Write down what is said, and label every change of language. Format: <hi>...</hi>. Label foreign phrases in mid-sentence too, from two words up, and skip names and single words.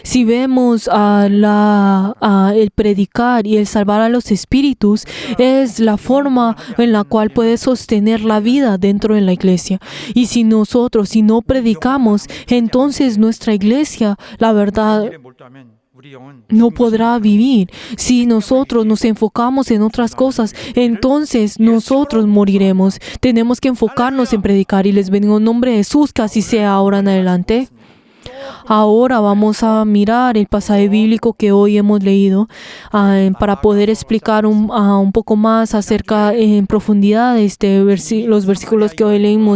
<es>Si vemos el predicar y el salvar a los espíritus, es la forma en la cual puede sostener la vida dentro de la iglesia. Y si no predicamos, entonces nuestra iglesia, la verdad,</es> <ko>일에 몰두하면 우리 영은</ko> <es>no podrá vivir. Si nosotros nos enfocamos en otras cosas, entonces nosotros moriremos. Tenemos que enfocarnos en predicar y les bendigo en nombre de Jesús, que así sea ahora en adelante. Ahora vamos a mirar el pasaje bíblico que hoy hemos leído para poder explicar un poco más acerca en profundidad los versículos que hoy leímos.</es>